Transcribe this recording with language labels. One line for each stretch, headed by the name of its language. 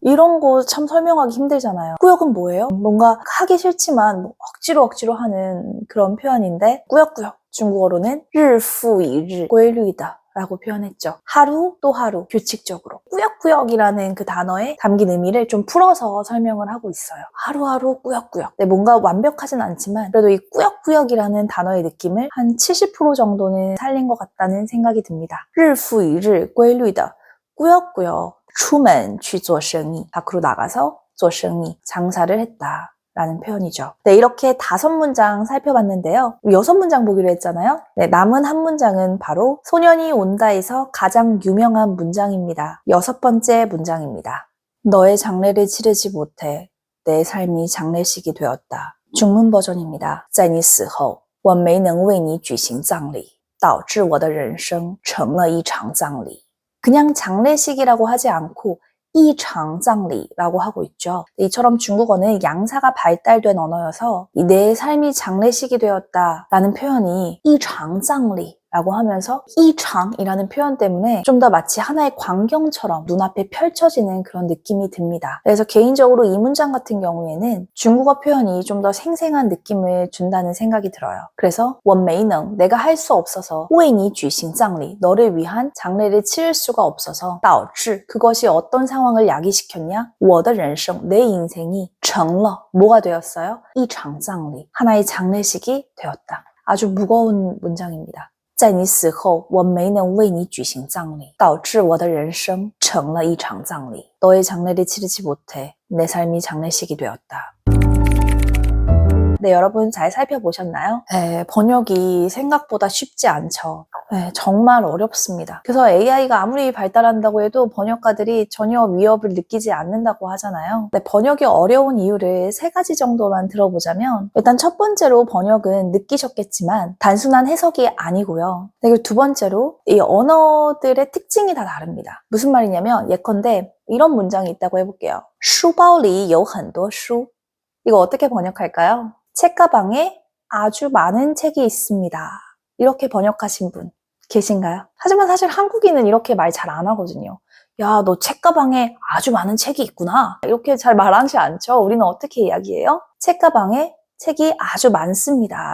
Korean: 이런 거 참 설명하기 힘들잖아요. 꾸역은 뭐예요? 뭔가 하기 싫지만 억지로 하는 그런 표현인데 꾸역꾸역 중국어로는
Chinese: 日复一日规律的
Korean: 라고 표현했죠. 하루 또 하루 규칙적으로 꾸역꾸역이라는 그 단어에 담긴 의미를 좀 풀어서 설명을 하고 있어요. 하루하루 꾸역꾸역. 네, 뭔가 완벽하진 않지만 그래도 이 꾸역꾸역이라는 단어의 느낌을 한 70% 정도는 살린 것 같다는 생각이 듭니다.
Chinese: 日复一日规律的
Korean: 꾸역꾸역
Chinese: 出门去做生意
Korean: 밖으로 나가서 做生意 장사를 했다. 라는 표현이죠. 네, 이렇게 5문장 살펴봤는데요. 6문장 보기로 했잖아요. 네, 남은 한 문장은 바로 소년이 온다에서 가장 유명한 문장입니다. 6번째 문장입니다. 너의 장례를 치르지 못해 내 삶이 장례식이 되었다. 중문 버전입니다.
Chinese: 在你死后我没能为你举行葬礼导致我的人生成了一场葬礼
Korean: 그냥 장례식이라고 하지 않고 이장葬礼라고 하고 있죠. 이처럼 중국어는 양사가 발달된 언어여서 내 삶이 장례식이 되었다라는 표현이 이장葬礼라고 하면서 이장이라는 표현 때문에 좀 더 마치 하나의 광경처럼 눈앞에 펼쳐지는 그런 느낌이 듭니다. 그래서 개인적으로 이 문장 같은 경우에는 중국어 표현이 좀 더 생생한 느낌을 준다는 생각이 들어요. 그래서 我没能 내가 할 수 없어서
Chinese: 为你举行葬礼
Korean: 너를 위한 장례를 치를 수가 없어서 导致 그것이 어떤 상황을 야기시켰냐
Chinese: 我的人生
Korean: 내 인생이 成了 뭐가 되었어요?
Chinese: 一场葬礼
Korean: 하나의 장례식이 되었다. 아주 무거운 문장입니다.
Chinese: 在你死后我没能为你举行葬礼导致我的人生成了一场葬礼
Korean: 너의 장례를 치르지 못해 내 삶이 장례식이 되었다. 네, 여러분 잘 살펴보셨나요? 네, 번역이 생각보다 쉽지 않죠. 네, 정말 어렵습니다. 그래서 AI가 아무리 발달한다고 해도 번역가들이 전혀 위협을 느끼지 않는다고 하잖아요. 네, 번역이 어려운 이유를 3가지 정도만 들어보자면 일단 첫 번째로 번역은 느끼셨겠지만 단순한 해석이 아니고요. 네, 그리고 두 번째로 이 언어들의 특징이 다 다릅니다. 무슨 말이냐면 예컨대 이런 문장이 있다고 해볼게요.
Chinese: 书包里有很多书 이거 어떻게 번역할까요?
Korean: 책가방에 아주 많은 책이 있습니다. 이렇게 번역하신 분 계신가요? 하지만 사실 한국인은 이렇게 말 잘 안 하거든요. 야, 너 책가방에 아주 많은 책이 있구나. 이렇게 잘 말하지 않죠? 우리는 어떻게 이야기해요? 책가방에 책이 아주 많습니다.